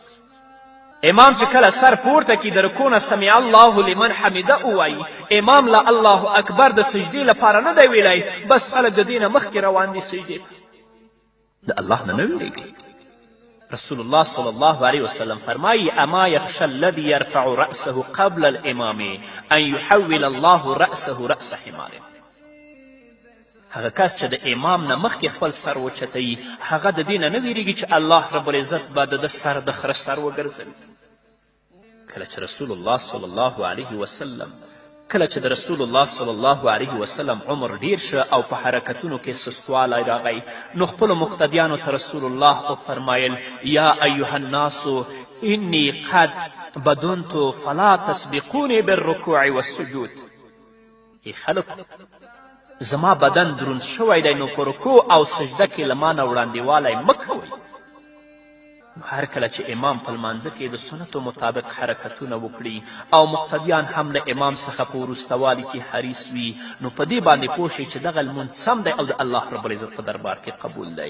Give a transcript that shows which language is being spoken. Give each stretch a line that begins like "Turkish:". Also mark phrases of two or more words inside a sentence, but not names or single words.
Pashto: امام چې کله سر پورته کړي، د رکوع نه
Arabic: سمع الله لمن حمده
Pashto: ووایي، امام له
Arabic: الله اکبر
Pashto: د سجدې لپاره نه دی ویلی، بس خلک د دې نه مخکې روان دي سجدې ته. د الله نه نه ویرېږي. رسول الله
Arabic: صلی الله علیه وسلم
Pashto: فرمایي:
Arabic: اما یخشى الذي یرفع رأسه قبل الامام ان یحول الله رأسه رأس حماره.
Pashto: هغه کس چې د امام نه مخکې خپل سر وچتوي، هغه د دې نه نه ویرېږي چې
Arabic: الله رب العزت
Pashto: به د ده سر د خره سر وګرځوي. کله چې رسول الله
Arabic: صلی الله علیه وسلم
Pashto: عمر ډیر شه او په حرکتونو کې سستوالی راغی، نو خپلو مقتدیانو ته رسول الله وفرمایل:
Arabic: یا ایها الناس انی قد بدنت فلا تسبقوني بالرکوع والسجود.
Pashto: ای خلکو، زما بدن دروند شوی دی، نو په رکوع او سجده کې له ما نه وړاندېوالی مه کوئ. هر کله چې امام په لمانځه کې د سنتو مطابق حرکتونه وکړي او مقتدیان هم له امام څخه په وروستوالي کې حریص وي، نو په دې باندې پوه شئ چې دغه لمونځ سم دی او د
Arabic: الله رب العزت
Pashto: په دربار کې قبول دی.